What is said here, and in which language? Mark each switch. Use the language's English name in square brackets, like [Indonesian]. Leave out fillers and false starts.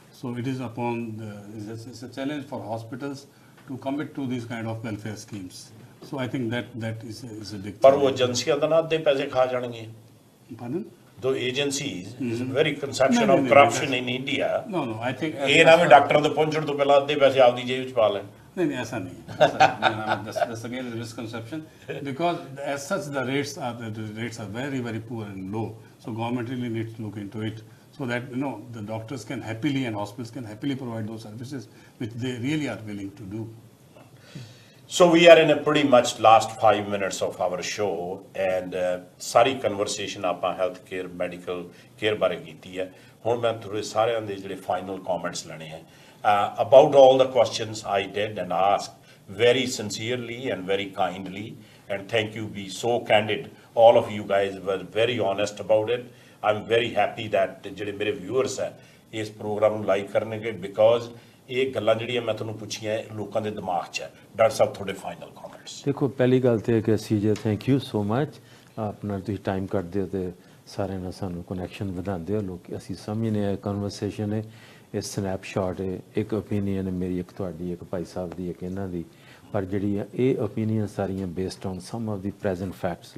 [English] So it is upon it's a challenge for hospitals to commit to these kind of welfare schemes. So I think that is a big. [Punjabi] ਪਰ ਉਹ ਏਜੰਸੀਆਂ ਦਾ ਨਾ ਅੱਧੇ ਪੈਸੇ ਖਾ ਜਾਣਗੇ [English] Pardon? the agencies is a very conception of corruption in India No, I think [Punjabi] ਇਹ ਨਾ ਵੀ ਡਾਕਟਰਾਂ ਦੇ ਪਹੁੰਚਣ ਤੋਂ ਪਹਿਲਾਂ ਅੱਧੇ ਪੈਸੇ ਆਪਦੀ ਜੇਬ ਵਿੱਚ ਪਾ ਲੈਣ [Hindi] नहीं, ऐसा नहीं है. [English] That's again a misconception because as such the rates are very very poor and low. So government really needs to look into it so that the doctors can happily and hospitals can happily provide those services which they really are willing to do. So we are in a pretty much last 5 minutes of our show and [Punjabi] sorry conversation ਆਪਾਂ health care medical care ਬਾਰੇ ਕੀਤੀ ਹੈ ਹੁਣ ਮੈਂ ਤੁਹਾਡੇ ਸਾਰਿਆਂ ਦੇ ਜਿਹੜੇ ਫਾਈਨਲ ਕਮੈਂਟਸ ਲੈਣੇ ਹੈ [English] about all the questions I did and asked very sincerely and very kindly and thank you be so candid all of you guys were very honest about it I'm very happy that ਜਿਹੜੇ ਮੇਰੇ viewers ਹੈ [Punjabi] ਇਸ programme ਨੂੰ like ਕਰਨਗੇ [English] because [Punjabi] ਇਹ ਗੱਲਾਂ ਜਿਹੜੀਆਂ ਮੈਂ ਤੁਹਾਨੂੰ ਪੁੱਛੀਆਂ ਲੋਕਾਂ ਦੇ ਦਿਮਾਗ 'ਚ ਹੈ ਡਾਕਟਰ ਸਾਹਿਬ ਤੁਹਾਡੇ ਫਾਈਨਲ ਕਮੈਂਟਸ ਦੇਖੋ ਪਹਿਲੀ ਗੱਲ ਤੇ ਕਿ CJ [English] thank you so much [Punjabi] ਆਪਣਾ ਤੁਸੀਂ ਟਾਈਮ ਕੱਢਦੇ ਹੋ ਤੇ ਸਾਰਿਆਂ ਨਾਲ ਸਾਨੂੰ ਕਨੈਕਸ਼ਨ ਵਧਾਉਂਦੇ ਹੋ ਲੋਕ ਅਸੀਂ ਸਮਝਨੇ ਆ ਕਨਵਰਸੇਸ਼ਨ ਹੈ ਇਹ ਸਨੈਪਸ਼ਾਟ ਹੈ ਇੱਕ ਓਪੀਨੀਅਨ ਮੇਰੀ ਇੱਕ ਤੁਹਾਡੀ ਇੱਕ ਭਾਈ ਸਾਹਿਬ ਦੀ ਇੱਕ ਇਹਨਾਂ ਦੀ ਪਰ ਜਿਹੜੀਆਂ ਇਹ ਓਪੀਨੀਅਨ ਸਾਰੀਆਂ [English] Based on some of the present facts.